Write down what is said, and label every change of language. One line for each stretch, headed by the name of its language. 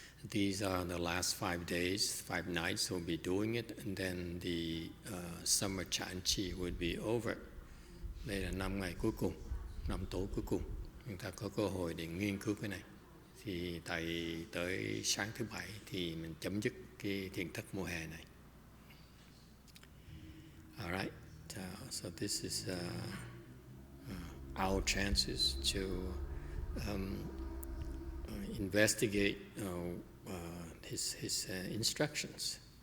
English: These are the last 5 days, 5 nights we'll be doing it, and then the summer Chanchi would be over.
Vietnamese: Đây là 5 ngày cuối cùng, 5 tối cuối cùng. Chúng ta có cơ hội để nghiên cứu cái này. Thì tới sáng thứ Bảy thì mình chấm dứt cái thiền thất mùa hè này.
English: All right, so this is our chances to investigate his instructions.